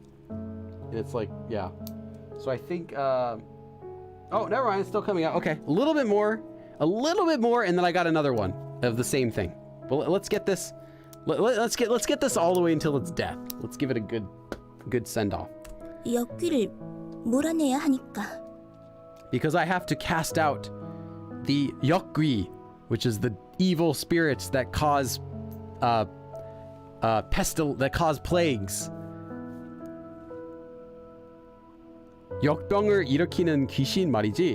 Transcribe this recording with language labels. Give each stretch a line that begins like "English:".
English: And it's like, yeah. So I think, oh, never mind. It's still coming out. Okay. A little bit more, and then I got another one of the same thing. Well, let's get this. Let's get this all the way until it's death. Let's give it a good send off.
Korean: 역귀를 몰아내야 하니까.
English: Because I have to cast out the 역귀, which is the evil spirits that cause that cause plagues.
Korean: 역병을 일으키는 귀신 말이지.